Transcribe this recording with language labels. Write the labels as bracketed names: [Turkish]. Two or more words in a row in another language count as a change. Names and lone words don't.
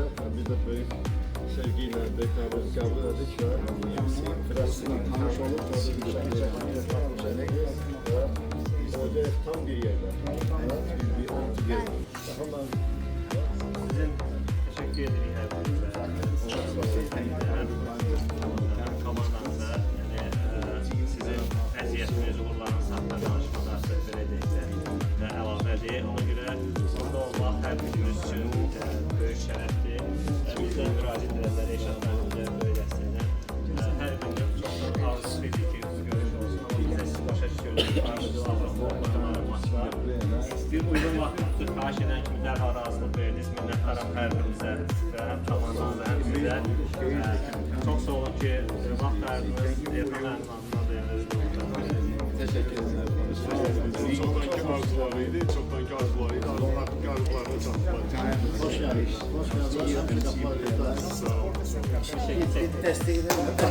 [Turkish] Biz de büyük sevgiyle bekliyoruz, kabul ettik ve Firas'la tanış olup orada bir şekilde tartışarak orada tam bir yerde. Bir orta yerde. Sizin teşekkür ederim her birinize. [Azerbaijani] Hem komandanıza, yani sizin əziyyətiniz, uğurlarınız haqqında danışmalar söhbət edəkdə əlavədir. Ona görə burada olmaq hər birimiz üçün böyük şərəfdir. Bizdən müraciət edənlər, eşatlarımıza böyük dəstəkdən. Hər birinin çox arzu edir ki, görüş olsun. Amma biz də siz başa düşüyoruz. Qarşıda maçlar. Bir uygun vaxtımızı xahiş edən kimi dərhal razılıq verdiniz. Minnətdaram hər birimizə və həm komandanıza, həm sizə. Çox sağ olun ki, vaxt ayırdınız. [Turkish] Erkan adına da Teşekkür ederim. Çoktanki arzularıydı, çoktanki arzularıydı. [Azerbaijani] Arzularını çatmadı. [Turkish] Hoş geldiniz. Hoş geldiniz. [Azerbaijani] Sağ olun. [Turkish] Destek edelim.